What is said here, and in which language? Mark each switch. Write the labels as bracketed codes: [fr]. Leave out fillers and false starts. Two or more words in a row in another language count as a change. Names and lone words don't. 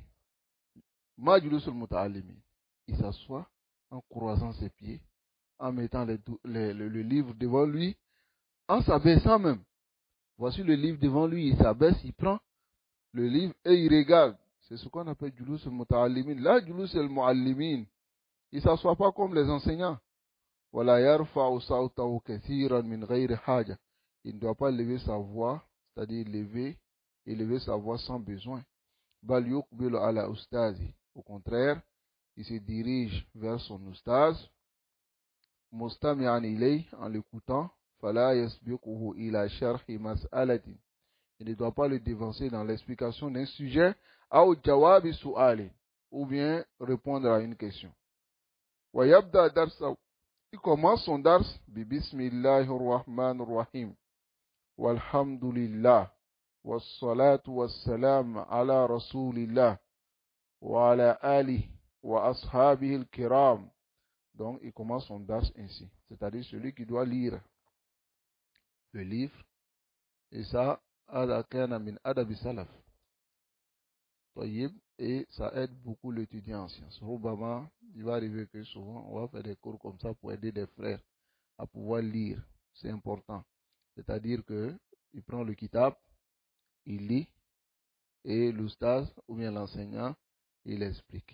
[ar] مجلوس المتعلمين, [fr] il s'assoit en croisant ses pieds, en mettant le livre devant lui, en s'abaissant même. Voici le livre devant lui, il s'abaisse, il prend le livre et il regarde. C'est ce qu'on appelle [ar] جلوس المتعلمين. [fr] Là, [ar] جلوس المعلمين, [fr] il ne s'assoit pas comme les enseignants. [ar] ولا يرفع صوته كثيرا من غير حاجة. [fr] Il ne doit pas lever sa voix, c'est-à-dire élever sa voix sans besoin. [ar] بل يقبل على أستاذه. [fr] Au contraire, il se dirige vers son ustaz, [ar] مستمعا إليه, [fr] en l'écoutant. [ar] فلا يسبقه إلى شرح مسألة. [fr] Il ne doit pas le devancer dans l'explication d'un sujet, ou [ar] جواب سؤال, [fr] ou bien répondre à une question. [ar] ويبدأ درسه, [fr] il commence son dars [ar] ب بسم الله الرحمن الرحيم، والحمد لله، والصلاة والسلام على رسول الله، وعلى آله وأصحابه الكرام. [fr] Donc il commence son dars ainsi, c'est-à-dire celui qui doit lire le livre, et ça, [ar] هذا كان من أدب السلف. طيب, [fr] et ça aide beaucoup l'étudiant en sciences. Rubama, il va arriver que souvent on va faire des cours comme ça pour aider des frères à pouvoir lire. C'est important. C'est-à-dire que il prend le kitab, il lit, et l'oustaz ou bien l'enseignant, il explique.